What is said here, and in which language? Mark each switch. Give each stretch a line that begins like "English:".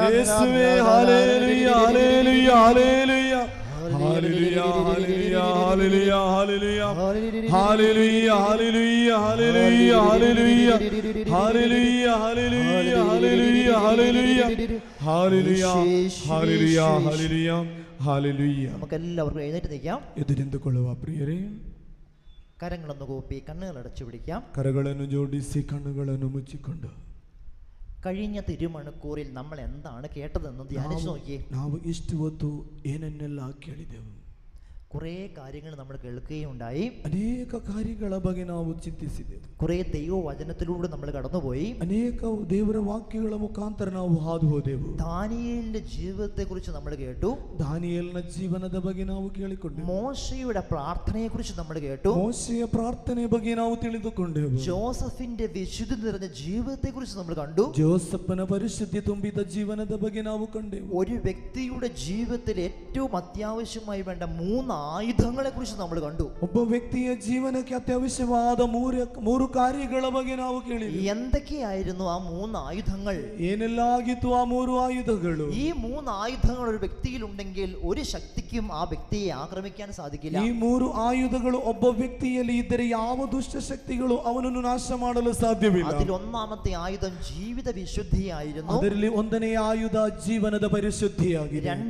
Malayalam: യേസുവേ, hallelujah, hallelujah, hallelujah, hallelujah, hallelujah, hallelujah, hallelujah, hallelujah, hallelujah, hallelujah, hallelujah, hallelujah, hallelujah, hallelujah, hallelujah, hallelujah, hallelujah, hallelujah, hallelujah. നമുക്ക് എല്ലാവർക്കും എഴുന്നേറ്റ് നിൽക്കാം.
Kannada: ಎದುರಿಂದುಕೊಳ್ಳುವ ಪ್ರಿಯರೇ,
Malayalam: കരങ്ങളൊന്ന് കൂപ്പി കണ്ണുകൾ അടച്ചു പിടിക്കാം.
Kannada: ಕರಗಳನ್ನು ಜೋಡಿಸಿ ಕಣ್ಣುಗಳನ್ನು ಮುಚ್ಚಿಕೊಂಡು
Malayalam: കഴിഞ്ഞ തിരുമണിക്കൂറിൽ നമ്മൾ എന്താണ് കേട്ടതെന്ന് ധ്യാനിച്ചു നോക്കിയേ.
Kannada: ನಾವು ಇಷ್ಟು ಹೊತ್ತು ಏನನ್ನೆಲ್ಲ ಕೇಳಿದೆವು.
Malayalam: കുറേ കാര്യങ്ങൾ നമ്മൾ കേൾക്കുകയുണ്ടായി.
Kannada: ಅನೇಕ ಕಾರ್ಯಗಳ ಬಗ್ಗೆ ನಾವು ಚಿಂತಿಸಿದೆವು.
Malayalam: കുറേ ദൈവവചനത്തിലൂടെ നമ്മൾ കടന്നുപോയി.
Kannada: ಅನೇಕ ದೇವರ ವಾಕ್ಯಗಳ ಮುಖಾಂತರ ನಾವು ಹಾದು ಹೋದೆವು.
Malayalam: ദാനിയേലിന്റെ ജീവിതത്തെ കുറിച്ച് നമ്മൾ കേട്ടു.
Kannada: ದಾನಿಯೇಲನ ಜೀವನದ ಬಗ್ಗೆ ನಾವು ಕೇಳಿಕೊಂಡೆವು.
Malayalam: മോശയുടെ പ്രാർത്ഥനയെ കുറിച്ച് നമ്മൾ കേട്ടു.
Kannada: ಮೋಶೆಯ ಪ್ರಾರ್ಥನೆ ಬಗ್ಗೆ ನಾವು ತಿಳಿದುಕೊಂಡೆವು.
Malayalam: ജോസഫിന്റെ വിശുദ്ധി നിറഞ്ഞ ജീവിതത്തെ കുറിച്ച് നമ്മൾ കണ്ടു.
Kannada: ಜೋಸಫನ ಪರಿಶುದ್ಧಿ ತುಂಬಿದ ಜೀವನದ ಬಗ್ಗೆ ನಾವು ಕಂಡೆವು.
Malayalam: ഒരു വ്യക്തിയുടെ ജീവിതത്തിൽ ഏറ്റവും അത്യാവശ്യമായി വേണ്ട 3 ആയുധങ്ങളെ കുറിച്ച് നമ്മൾ കണ്ടു.
Kannada: ಒಬ್ಬ ವ್ಯಕ್ತಿಯ ಜೀವನಕ್ಕೆ ಅತ್ಯವಶ್ಯವಾದ ಮೂರು ಕಾರ್ಯಗಳ ಬಗ್ಗೆ ನಾವು ಕೇಳಿದೆವು.
Malayalam: എന്തൊക്കെയായിരുന്നു ആ 3 ആയുധങ്ങൾ?
Kannada: ಏನೆಲ್ಲ ಆಗಿತ್ತು ಆ 3 ಆಯುಧಗಳು?
Malayalam: ഈ 3 ആയുധങ്ങൾ ഒരു വ്യക്തിയിൽ ഉണ്ടെങ്കിൽ ഒരു ശക്തിക്കും ആ വ്യക്തിയെ ആക്രമിക്കാൻ സാധിക്കില്ല.
Kannada: ಈ 3 ಆಯುಧಗಳು ಒಬ್ಬ ವ್ಯಕ್ತಿಯಲ್ಲಿ ಇದ್ದರೆ ಯಾವ ದುಷ್ಟ ಶಕ್ತಿಗಳು ಅವನನ್ನು ನಾಶ ಮಾಡಲು ಸಾಧ್ಯವಿಲ್ಲ.
Malayalam: അതിൽ ഒന്നാമത്തെ ആയുധം ജീവിത വിശുദ്ധിയായിരുന്നു.
Kannada: ಅದರಲ್ಲಿ ಒಂದನೇ ಆಯುಧ ಜೀವನದ ಪರಿಶುದ್ಧಿಯಾಗಿದೆ.